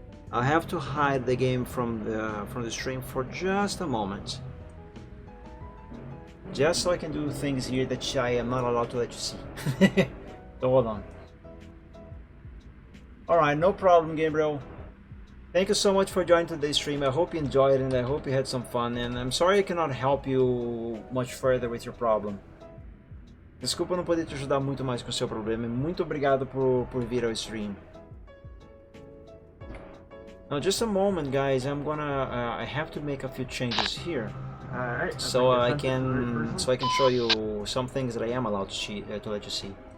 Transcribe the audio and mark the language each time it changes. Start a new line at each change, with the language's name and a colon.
English: I have to hide the game from the stream for just a moment, just so I can do things here that I am not allowed to let you see. So hold on. Alright, no problem, Gabriel. Thank you so much for joining today's stream. I hope you enjoyed it and I hope you had some fun. And I'm sorry I cannot help you much further with your problem.
Portuguese: Desculpa não poder te ajudar muito mais com o seu problema. Muito obrigado por vir ao stream.
English: Now, just a moment, guys. I'm gonna. I have to make a few changes here, Alright. so I can show you some things that I am allowed to let you see.